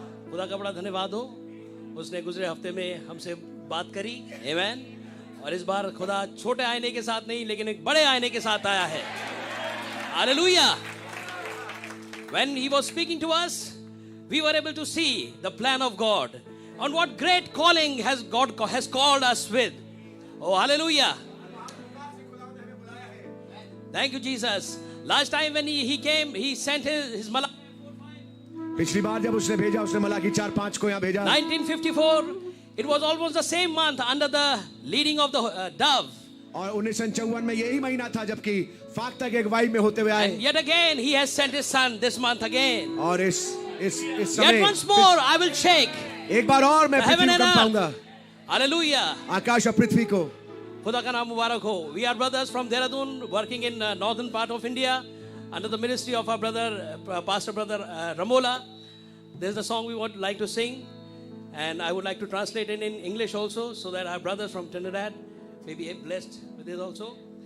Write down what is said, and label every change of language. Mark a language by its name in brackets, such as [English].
[Hindi] खुदा का बड़ा धन्यवाद हो, उसने गुजरे हफ्ते में हमसे बात करी, आमीन। और इस बार खुदा छोटे आईने के साथ नहीं लेकिन एक बड़े आईने के साथ आया है। Hallelujah. [English] When he was speaking to us, we were able to see the plan of God on what great calling has God has called us with. Oh, hallelujah. Thank you, Jesus. Last time when he came, he sent his malak. [Hindi] पिछली बार जब उसने भेजा, उसने मलाकी 4-5 को यहाँ भेजा। [English] 1954, it was almost the same month under the leading of the dove. [Hindi] और 1954 में यही महीना था जबकि फाख्ता की अगुवाई में होते हुए आए। [English] And yet again he has sent his son this month again. [Hindi] और इस समय [English] Yet once more I will shake [Hindi] एक बार और मैं पृथ्वी को कंपाऊंगा। [English] Hallelujah. [Hindi] आकाश और पृथ्वी को। खुदा का नाम मुबारक हो। [English] We are brothers from Dehradun working in northern part of India under the ministry of our brother pastor brother Ramola. There is a song we would like to sing, and I would like to translate it in English also so that our brothers from Trinidad may be blessed with it also.